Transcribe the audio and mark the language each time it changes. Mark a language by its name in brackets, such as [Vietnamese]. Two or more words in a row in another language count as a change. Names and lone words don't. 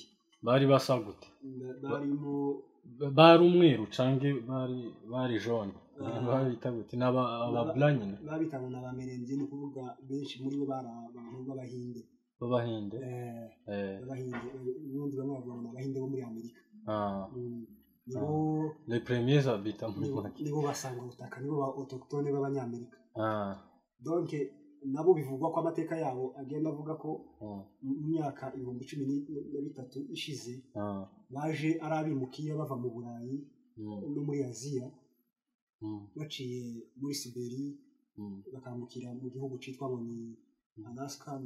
[Rundi] bari basa gute bari umweru canke bari jaune babita gute n'aba blanc babitaga n'abamerenzi ni kuvuga benshi muri bo bari abantu b'abahinde ubundi bamwe bavuga abahinde bo muri Amerika [French] les premiers habitants [Rundi] nibo basanga ubutaka nibo ba autochtone b'abanyamerika donc nabo bivugwa ko amateka yabo agenda avuga ko mu myaka 13 ishize baje ari abimukiye bava mu Burayi no muri Aziya baciye muri Siberi bakambukira mu gihugu citwa ngo ni Alaska ni